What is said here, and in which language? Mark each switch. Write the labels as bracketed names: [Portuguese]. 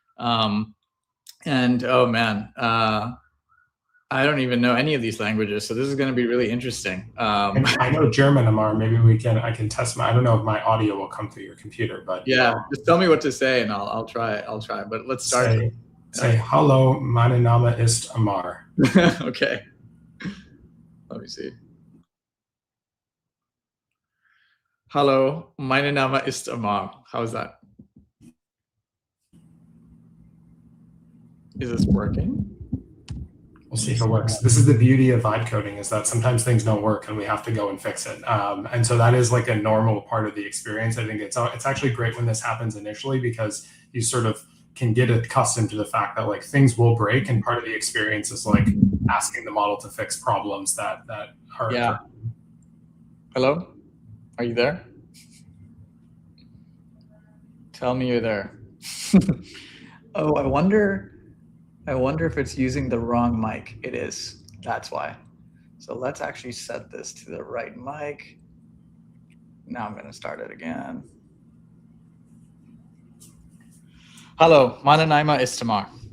[English] And oh man, I don't even know any of these languages, so this is going to be really interesting. I know German, Ammaar. Maybe I can test I don't know if my audio will come through your computer, but yeah, just tell me what to say and I'll try. But let's start. Say [German] hallo, mein Name ist Ammaar. [English] Okay. Let me see. [German] Hallo, mein Name ist Ammaar. [English] How's that? Is this working? We'll see if it works. This is the beauty of vibe coding, is that sometimes things don't work and we have to go and fix it. And so that is like a normal part of the experience. I think it's actually great when this happens initially, because you sort of can get accustomed to the fact that like things will break, and part of the experience is like asking the model to fix problems that are. Yeah. Hello? Are you there? Tell me you're there. Oh, I wonder if it's using the wrong mic. It is. That's why. So let's actually set this to the right mic. Now I'm going to start it again. [German] Hallo, meine Name ist Ammaar.